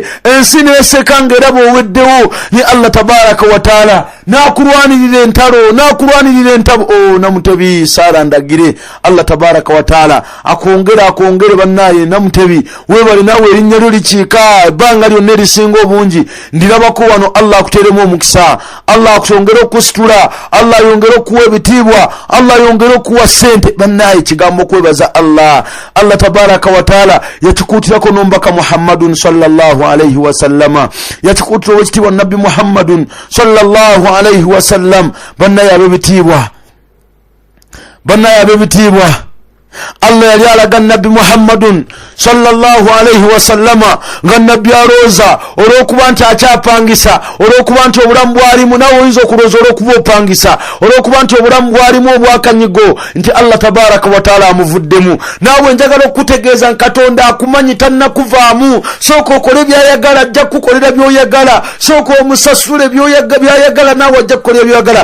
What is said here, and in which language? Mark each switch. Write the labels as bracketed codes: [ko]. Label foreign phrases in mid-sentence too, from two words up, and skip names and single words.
[lg] Ensi neseka ngerabo weddewo ni [ar] الله تبارك وتعالى [lg] nakulwanirira entalo nakulwanirira entabo namutebi Sara ndagire [ar] الله تبارك وتعالى [lg] akongere bannaye namutebi webali nawe erinnya lyo likiika banga lyonna erisinga obungi ndirabako wano Allah akuteremu omukisa. Allah akutongere okusitula. Allah yongere okuwa ebitiibwa. Allah yongere okuwa sente. Bannaye kigambo kwebaza [ar] الله تبارك وتعالى [lg] yakikuutirako nombaka [ar] محمد صلى الله عليه وسلم [lg] yakikuutira owekitiibwa nabbi [ar] محمد صلى الله عليه وسلم. [lg] Bannaye abebitiibwa Allah yali alaga nabbi [ar] محمد صلى الله عليه وسلم [lg] nga nabbi alooza olwokuba nti akyapangisa olwokuba nti obulamu bwalimu nawe oyinza okulooza olwokuba opangisa olwokuba nti obulamu bwalimu obwakanyigo nti [ar] الله تبارك وتعالى [lg] amuvuddemu. Nawe njagala okutegeeza Katonda akumanyi tannakuvaamu. Sooka okole byayagala ajja kukolera byoyagala. Sooka omusasule byayagala nawe ajja kukolera byoyagala.